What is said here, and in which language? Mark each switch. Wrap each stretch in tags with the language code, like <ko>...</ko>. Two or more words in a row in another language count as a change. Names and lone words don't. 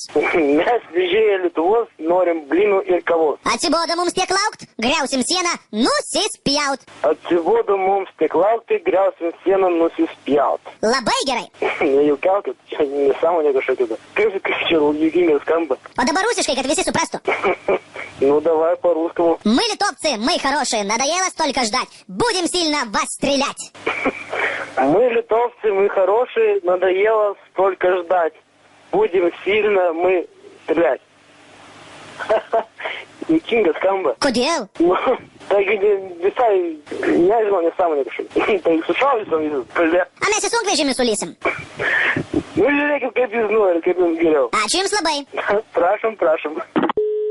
<lt>Mes vežėjai Lietuvos norim blynų ir kavos. Atsibodo mums tiek laukt, griausim sieną, nusispjaut. Atsibodo mums tiek laukti, griausim sieną, nusispjaut. Labai gerai. Nejuokiaukit, čia nesąmonė kažkokia. Kaip čia juokingai skamba. O dabar rusiškai, kad visi suprastų.</lt> <ru>Ну, давай по-русскому. Мы литовцы, мы хорошие, надоело столько ждать. Будем сильно вас стрелять. Мы литовцы, мы хорошие, надоело столько ждать. Будем сильно мы стрелять.</ru> <lt>Juokinga skamba. Kodėl? Taigi visai, nežinau, nesąmonė kažkaip. Tai sušaudysim visus, kalbė. A mes į sunkvežimį sulysim. Nu, žiūrėkit, kaip jūs norit, kaip jums geriau. Ačiū jums labai. Prašom, prašom.</lt>